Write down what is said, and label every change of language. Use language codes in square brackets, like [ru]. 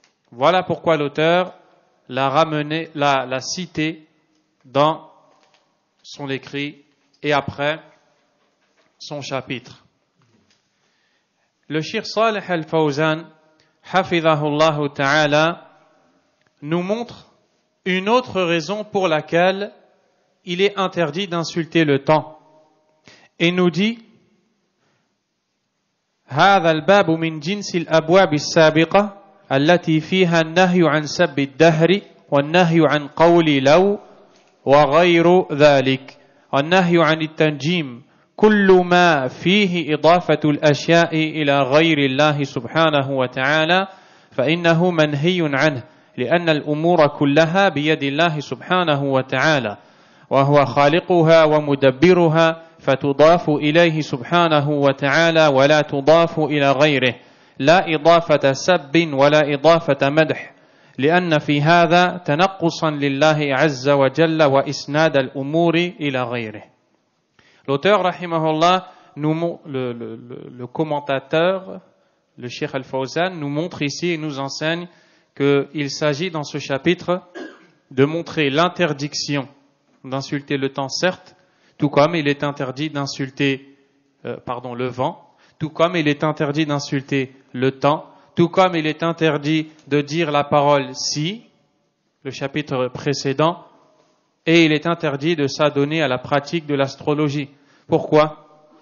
[fr] Voilà pourquoi l'auteur l'a cité dans son écrit et après son chapitre. Le Cheikh Salih al-Fawzan, hafidhahullah ta'ala, nous montre une autre raison pour laquelle il est interdit d'insulter le temps. Et nous dit [ar] هذا الباب من جنس الأبواب السابقة التي فيها النهي عن سب الدهر والنهي عن قول لو وغير ذلك. النهي عن التنجيم كل ما فيه إضافة الأشياء إلى غير الله سبحانه وتعالى فإنه منهي عنه لأن الأمور كلها بيد الله سبحانه وتعالى وهو خالقها ومدبرها فتضاف إليه سبحانه وتعالى ولا تضاف إلى غيره لا إضافة سب ولا إضافة مدح لأن في هذا تنقصا لله عز وجل وإسناد الأمور إلى غيره. [fr] L'auteur, rahimahullah, le commentateur, le Cheikh Al-Fawzan, nous montre ici et nous enseigne qu'il s'agit dans ce chapitre de montrer l'interdiction d'insulter le temps, certes, tout comme il est interdit d'insulter le vent, tout comme il est interdit d'insulter le temps, tout comme il est interdit de dire la parole si, le chapitre précédent, et il est interdit de s'adonner à la pratique de l'astrologie. Pourquoi?